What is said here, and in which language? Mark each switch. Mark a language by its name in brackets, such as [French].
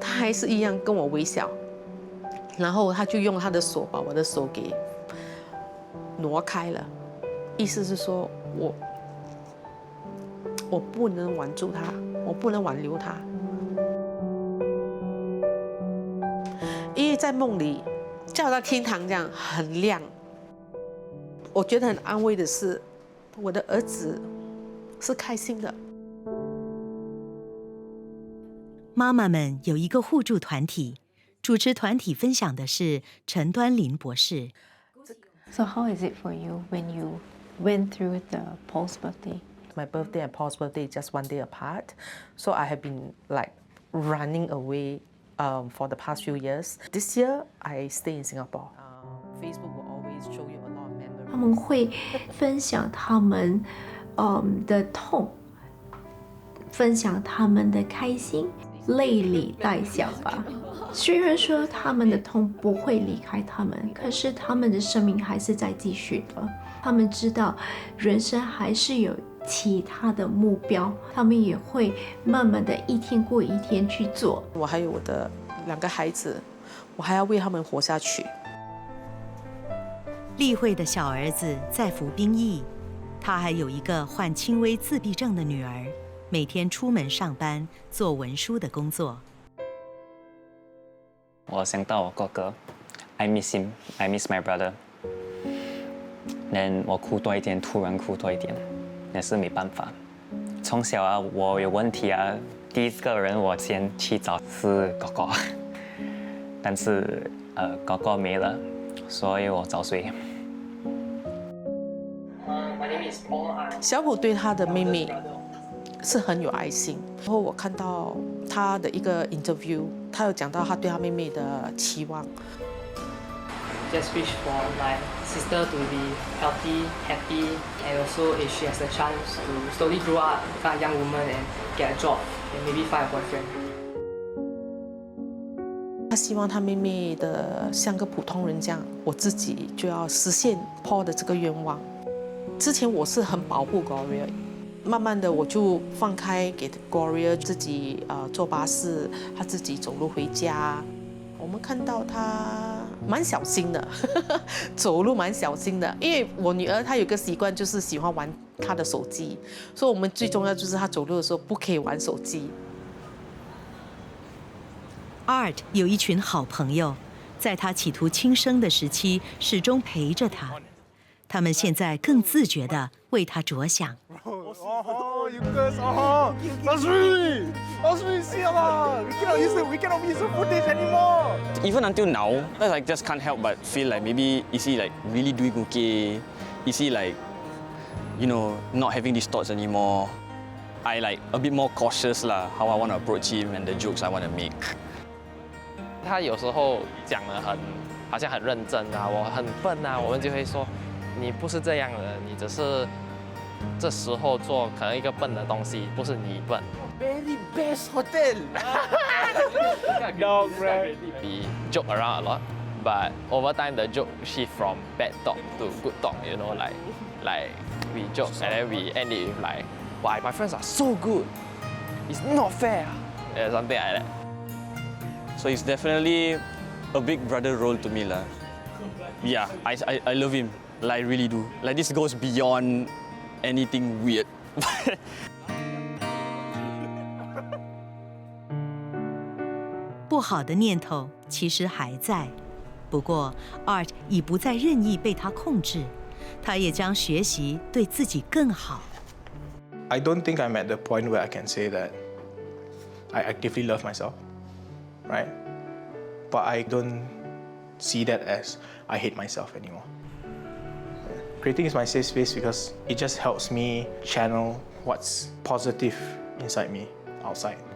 [Chinese] 他还是一样跟我微笑，然后他就用他的手把我的手给挪开了，意思是说我不能挽住他，我不能挽留他，因为在梦里就好像天堂这样很亮。我觉得很安慰的是，我的儿子是开心的。妈妈们有一个互助团体，主持团体分享的是陈端林博士。 [English] So how is it for you when you went through the Paul's birthday? My birthday and Paul's birthday just 1 day apart, so I have been like running away for the past few years. This year I stay in Singapore. Facebook will always show you a lot of memories. [Chinese] 他们会分享他们的痛，分享他们的开心，泪里带笑吧。虽然说他们的痛不会离开他们，可是他们的生命还是在继续的。他们知道人生还是有其他的目标，他们也会慢慢的一天过一天去做。我还有我的2个孩子，我还要为他们活下去。丽慧的小儿子在服兵役，他还有一个患轻微自闭症的女儿，每天出门上班做文书的工作。我想到我哥哥 [English] ，I miss him, I miss my brother. Then [Chinese] 我哭多一点，突然哭多一点，也是没办法。从小啊，我有问题啊，第一个人我先去找是哥哥，但是哥哥没了，所以我找谁？小虎对他的妹妹是很有爱心。然后我看到他的一个 interview， 他有讲到他对他妹妹的期望。 [English] Just wish for my sister to be healthy, happy, and also if she has a chance to slowly grow up, become a young woman and get a job, and maybe find a boyfriend. [Chinese] 他希望他妹妹的像个普通人这样，我自己就要实现 Paul 的这个愿望。之前我是很保护 Gloria， 慢慢的我就放开给 Gloria 自己坐巴士，他自己走路回家。我们看到他蛮小心的，走路蛮小心的。因为我女儿她有个习惯，就是喜欢玩她的手机，所以我们最重要就是她走路的时候不可以玩手机。 Art 有一群好朋友，在他企图轻生的时期，始终陪着他。他们现在更自觉地为他着想。 [English] Oh, you girls, Asri, [Malay] siap lah. [English] We cannot use the footage anymore. Even until now, I like just can't help but feel like maybe is he like really doing okay? Is he like, you know, not having these thoughts anymore? I like a bit more cautious lah, how I want to approach him and the jokes I want to make. [Chinese] 他有时候讲得好像很认真啊，我很笨啊，我们就会说，你不是这样的，你只是这时候做可能一个笨的东西，不是你笨。 [English] Very best hotel. Dog, right? We joke around a lot, but over time the joke shift from bad talk to good talk. You know, like we joke and then we end it with like, why my friends are so good. It's not fair. something like that. So it's definitely a big brother role to me lah. Yeah, I love him. Like I really do. Like this goes beyond anything weird. [Chinese] 不好的念头其实还在，不过 Art 已不再任意被他控制，他也将学习对自己更好。 [English] I don't think I'm at the point where I can say that I actively love myself, right? But I don't see that as I hate myself anymore. Creating is my safe space because it just helps me channel what's positive inside me outside.